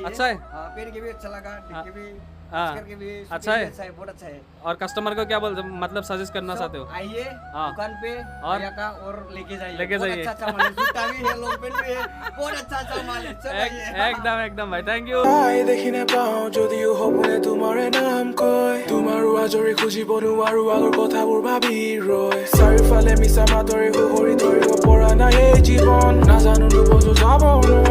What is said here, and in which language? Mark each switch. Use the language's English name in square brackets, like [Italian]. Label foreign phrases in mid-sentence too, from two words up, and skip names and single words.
[Hindi] अच्छा है, पेन के भी अच्छा लगा, टिक के भी, हाँ स्टिकर के भी, अच्छा है, बहुत अच्छा है। और कस्टमर को क्या बोल मतलब सजेस्ट करना चाहते हो? आइए हाँ। दुकान पे और भैया का और लेके जाइए, लेके बहुत जाइए। अच्छा माल है, जूता भी है, [English] long pant [Hindi] भी है, बहुत अच्छा माल है। चलो आइए। एकदम एकदम भाई [English] thank you. [Assamese] দেখি নাপাওঁ যদিও সপোনে তোমাৰে নাম কয়, তোমাৰো আজৰি খুজিব নোৱাৰো আগৰ কথাবোৰ ভাবি ৰয়, চাৰিওফালে মিছা মাতৰে সুহৰি ধৰিব পৰা নাই এই জীৱন, নাজানো নুবুজো যাব